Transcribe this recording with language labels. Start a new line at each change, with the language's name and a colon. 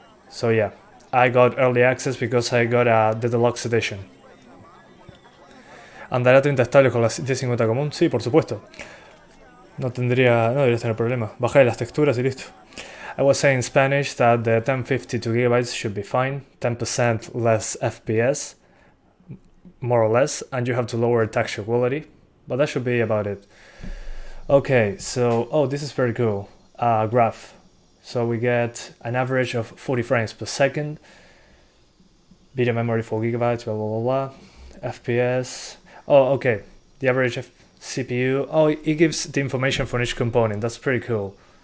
English: So yeah, I got early access because I got the deluxe edition.
Spanish: ¿Andará 30 estables con la 750 común? Sí, por supuesto. No deberías tener problema. Bajaré las texturas y listo.
English: I was saying in Spanish that the 1052 GB should be fine, 10% less FPS, more or less, and you have to lower texture quality, but that should be about it. Okay, so, oh, this is very cool, graph. So we get an average of 40 frames per second, video memory 4 GB, blah, blah, blah, blah, FPS, oh, okay, the average CPU, oh, it gives the information for each component, that's pretty cool.